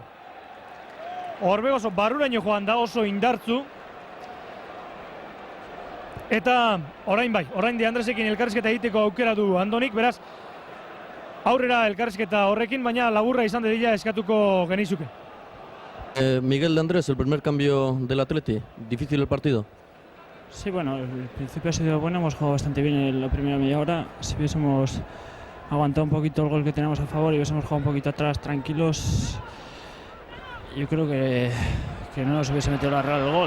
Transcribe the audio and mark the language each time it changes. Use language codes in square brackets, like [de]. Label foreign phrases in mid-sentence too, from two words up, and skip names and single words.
[eu] Orbegozo barruraino joan da oso indartzu. Eta orain bai, orain De Andresekin elkarrizketa egiteko aukera du Andonik, beraz aurrera elkarrizketa horrekin, baina laburra izan dedila eskatuko genizuke. [es] Miguel de Andrés, el primer cambio del Atleti, difícil el partido. Sí, bueno, el principio ha sido bueno, hemos jugado bastante bien en la primera media hora. Si hubiésemos aguantado un poquito el gol que teníamos a favor y hubiésemos jugado un poquito atrás tranquilos, yo creo que no nos hubiese metido la Real el gol.